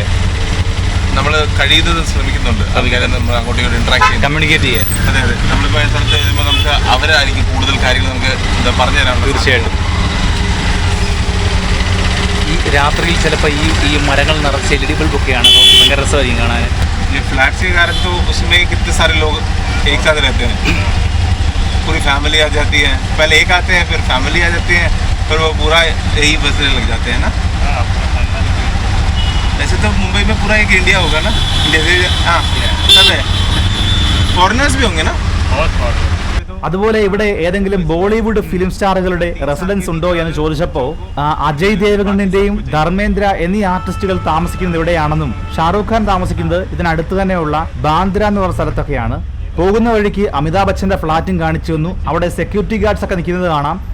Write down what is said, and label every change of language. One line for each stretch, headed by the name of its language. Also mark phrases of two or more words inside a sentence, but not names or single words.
Malayalam: നമ്മൾ കഴിയുന്നത് ശ്രമിക്കുന്നുണ്ട്, നമ്മൾ അങ്ങോട്ടും ഇങ്ങോട്ടും ഇന്ററാക്ട് ചെയ്യാൻ, കമ്മ്യൂണിക്കേറ്റ് ചെയ്യാൻ. അതെ അതെ. നമ്മളിപ്പോൾ സ്ഥലത്ത് എഴുതുമ്പോൾ നമുക്ക് അവരായിരിക്കും കൂടുതൽ കാര്യങ്ങൾ നമുക്ക് പറഞ്ഞു തരാൻ. തീർച്ചയായിട്ടും ഈ രാത്രിയിൽ ചിലപ്പോൾ ഈ മരങ്ങൾ നിറച്ച് LED ബൾബൊക്കെയാണ്. അപ്പോൾ ഭയങ്കര രസമായിരിക്കും കാണാൻ.
Hindi: ये फ्लैट्स के कारण तो उसमें कितने सारे लोग एक साथ रहते हैं, पूरी फैमिली आ जाती है. पहले एक आते हैं, फिर फैमिली आ जाती है, फिर वो पूरा यही बसने लग जाते हैं ना. वैसे तो मुंबई में पूरा एक इंडिया होगा ना, इंडिया से. हाँ, सब है. फॉरेनर्स भी होंगे ना.
Malayalam: അതുപോലെ ഇവിടെ ഏതെങ്കിലും ബോളിവുഡ്
English: film stars residence
Malayalam: ഉണ്ടോ എന്ന് ചോദിച്ചപ്പോൾ അജയ് ദേവ്ഗണിന്റെയും ധർമ്മേന്ദ്ര എന്നീ ആർട്ടിസ്റ്റുകൾ താമസിക്കുന്നത് ഇവിടെയാണെന്നും ഷാറൂഖ് ഖാൻ താമസിക്കുന്നത് ഇതിനടുത്ത് തന്നെയുള്ള ബാന്ദ്ര എന്ന് പറഞ്ഞ സ്ഥലത്തൊക്കെയാണ്. പോകുന്ന വഴിക്ക് അമിതാഭ് ബച്ചന്റെ ഫ്ളാറ്റും കാണിച്ചു വന്നു. അവിടെ
English: security guards
Malayalam: ഒക്കെ നിൽക്കുന്നത് കാണാം.